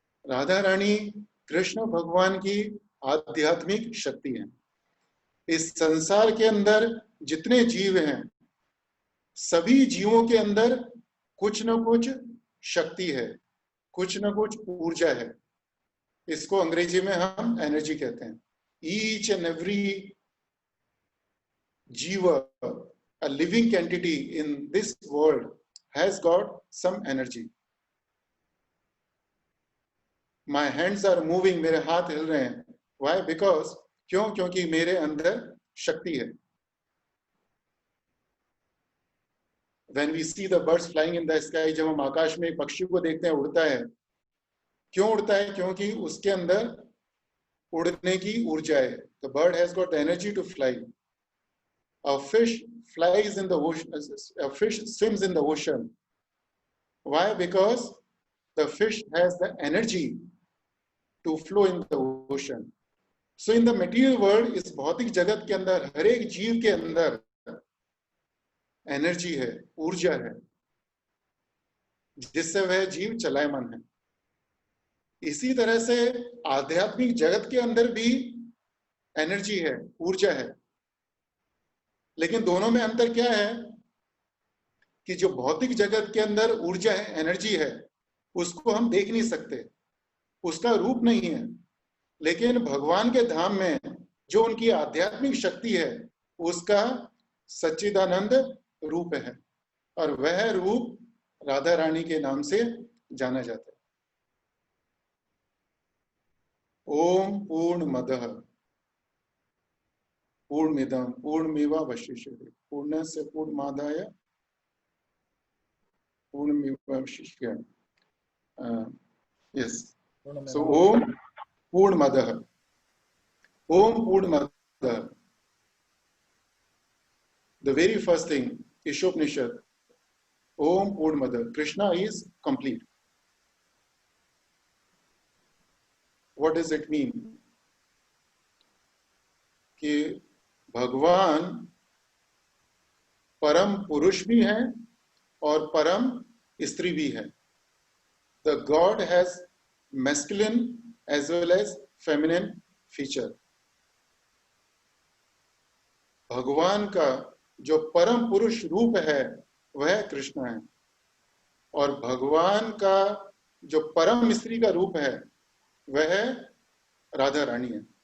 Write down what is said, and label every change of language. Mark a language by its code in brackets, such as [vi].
[hi] राधा रानी कृष्ण भगवान की आध्यात्मिक शक्ति है। इस संसार के अंदर जितने जीव हैं, सभी जीवों के अंदर कुछ न कुछ शक्ति है, कुछ न कुछ ऊर्जा है। इसको अंग्रेजी में हम एनर्जी कहते हैं। [en] Each and every जीव, a living entity in this world has got some energy. My hands are moving, [hi] मेरे हाथ हिल रहे हैं। [en] Why? Because [hi] क्यों? क्योंकि मेरे अंदर शक्ति है। [en] When we see the birds flying in the sky, [hi] जब हम आकाश में पक्षी को देखते हैं उड़ता है, क्यों उड़ता है? क्योंकि उसके अंदर उड़ने की ऊर्जा है। [en] The bird has got the energy to fly. A fish flies in the ocean, a fish swims in the ocean. Why? Because the fish has the energy to flow in the ocean. So in the material world, [hi] इस भौतिक जगत के अंदर हर एक जीव के अंदर energy है, ऊर्जा है, जिससे वह जीव चलायमान है. इसी तरह से आध्यात्मिक जगत के अंदर भी एनर्जी है, ऊर्जा है. लेकिन दोनों में अंतर क्या है कि जो भौतिक जगत के अंदर ऊर्जा है, एनर्जी है, उसको हम देख नहीं सकते, उसका रूप नहीं है. लेकिन भगवान के धाम में जो उनकी आध्यात्मिक शक्ति है, उसका सच्चिदानंद रूप है, और वह रूप राधा रानी के नाम से जाना जाता है. [sa] ओम पूर्णमदः पूर्णमिदं पूर्णमेवावशिष्यते पूर्णस्य पूर्णमादाय पूर्णमेवावशिष्यते. [en] Yes. So Om Purnamadah. Om Purnamadah. The very first thing, Ishopanishad. Om Purnamadah. Krishna is complete. What does it mean? [hi] कि भगवान परम पुरुष भी हैं और परम स्त्री भी है. [en] The God has masculine as well as feminine feature. [hi] भगवान का जो परम पुरुष रूप है वह कृष्ण है, और भगवान का जो परम स्त्री का रूप है वह राधा रानी है.